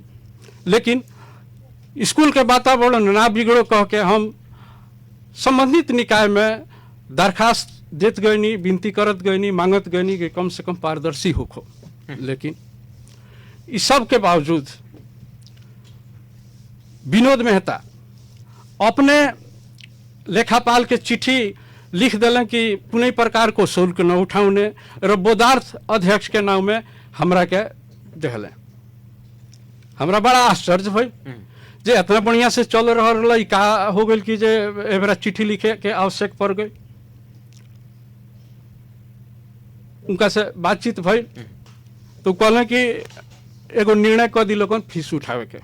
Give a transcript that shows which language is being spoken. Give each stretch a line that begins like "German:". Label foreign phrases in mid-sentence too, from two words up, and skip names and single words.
Bhojpuri: लेकिन स्कूल के वातावरण ना बिगड़ो कह के हम संबंधित निकाय में दरखास्त देत गईनी, विनती करत गईनी, मांगत गईनी कि कम से कम पारदर्शी होखो। लेकिन इस सब के बावजूद विनोद मेहता अपने लेखापाल के चिट्ठी लिख दिलन कि
Nepali: पुनः प्रकार को शुल्क न उठाउने र बोधार्थ
Bhojpuri: अध्यक्ष के नाम में हमरा के दिले। हमरा बड़ा आश्चर्य भई जे इतना बढ़िया से चल रहा का हो गई कि जे एबरा चिट्ठी लिखे के आवश्यक पड़ गई। उनका से बातचीत भई तो कहले कि एगो निर्णय कर दिलो फीस उठावे के।